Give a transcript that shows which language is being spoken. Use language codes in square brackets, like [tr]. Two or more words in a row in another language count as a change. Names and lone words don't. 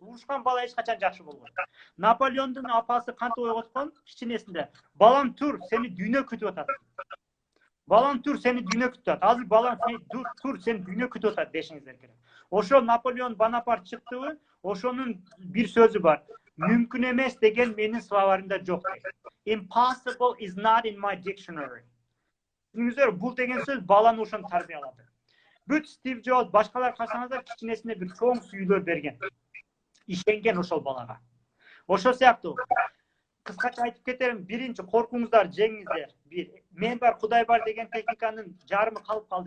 [ky] Урушкан бала эч качан жакшы болбойт. Наполеондун апасы кантип ойготкон кичинесинде? Балам тур, сени дүйнө күтүп атат. Балам тур, сени дүйнө күтүп атат. Азыр балам тур, сени дүйнө күтүп атат дешиңиздер керек. Ошо Наполеон Бонапарт чыктыбы? Ошонун бир сөзү бар. Мүмкүн эмес деген менин словарымда жок. [en] Impossible is not in my dictionary. [ky] Түшүнүңүздөр, бул деген сөз баланы ошон тарбиялады. Бүт Стив Джобс, башкалар карасаңыздар кичинесине бир чоң сүйүлөр берген. Ишенген ошол балага. Ошол сыяктуу. Кыскача айтып кетерим, биринчи коркуңуздар жеңиңиздер. Бир, мен бар, Кудай бар деген техниканын жарымы калып калды.